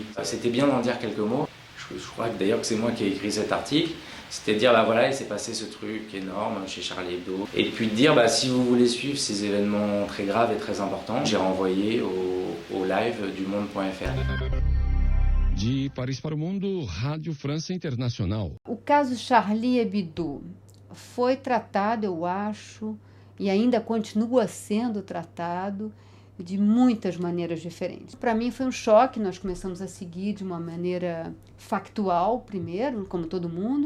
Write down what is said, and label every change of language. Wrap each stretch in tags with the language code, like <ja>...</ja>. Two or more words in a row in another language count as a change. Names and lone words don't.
<fr>C'était bien d'en dire quelques mots. Je crois que d'ailleurs que c'est moi qui ai écrit cet article. C'était de dire, voilà, il s'est passé ce truc énorme chez Charlie Hebdo. Et puis de dire, si vous voulez suivre ces événements très graves et très importants, j'ai renvoyé au live du monde.fr.</fr> <pt>De Paris para o Mundo, Rádio França Internacional. O caso Charlie Hebdo foi tratado, eu acho, e ainda continua sendo tratado de muitas maneiras diferentes. Para mim foi um choque, nós começamos a seguir de uma maneira factual primeiro, como todo mundo.</pt>